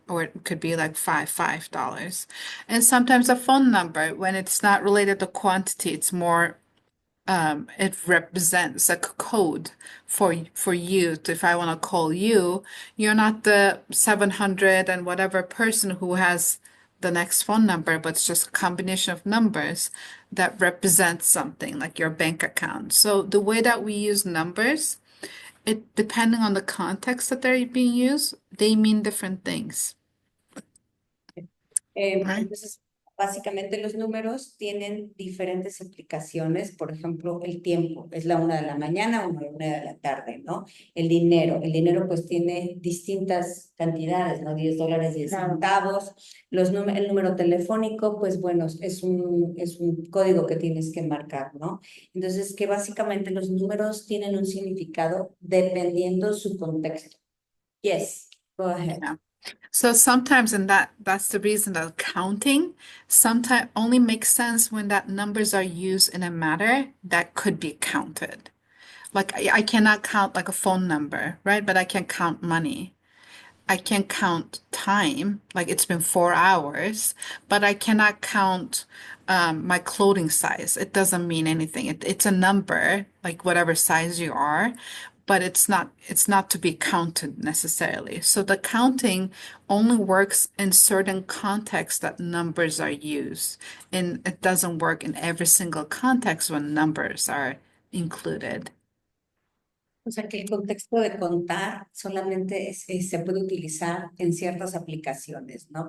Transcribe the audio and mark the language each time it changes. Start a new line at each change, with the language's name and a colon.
English: Or it could be like $5. And sometimes a phone number, when it's not related to quantity, it's more it represents a code for you to, if I want to call you, you're not the 700 and whatever person who has the next phone number, but it's just a combination of numbers that represents something like your bank account. So the way that we use numbers, it depending on the context that they're being used, they mean different things, right?
Spanish: Entonces, básicamente los números tienen diferentes aplicaciones. Por ejemplo, el tiempo es la 1 de la mañana o la 1 de la tarde, ¿no? El dinero pues tiene distintas cantidades, ¿no? $10, 10 centavos. El número telefónico, pues bueno, es un código que tienes que marcar, ¿no? Entonces, que básicamente los números tienen un significado dependiendo su contexto.
English: Yes, go ahead. Yeah. So sometimes, and that's the reason that counting sometimes only makes sense when that numbers are used in a matter that could be counted. Like I cannot count like a phone number, right? But I can count money. I can count time, like it's been 4 hours, but I cannot count my clothing size. It doesn't mean anything. It's a number, like whatever size you are, but it's not to be counted necessarily. So the counting only works in certain contexts that numbers are used, and it doesn't work in every single context when numbers are included.
Spanish: O sea que el contexto de contar solamente se puede utilizar en ciertas aplicaciones, ¿no?